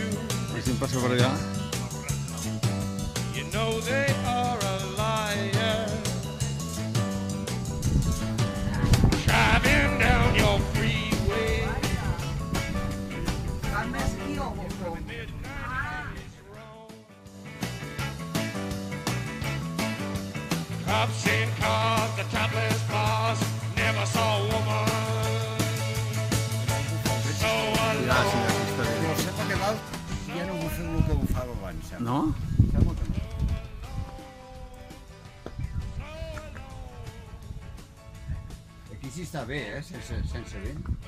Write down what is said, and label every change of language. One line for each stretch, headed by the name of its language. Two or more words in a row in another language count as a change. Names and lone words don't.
Catalan: Si em passa per allà.
English: you know they are a liar. Driving down your freeway. Cops in cars, the topless bars, never saw a woman so alone.
Catalan: Però sembla que l'alt ja no bufa el que bufava abans. Sembla. No? Sembla que no. Aquí sí està bé, sense vent.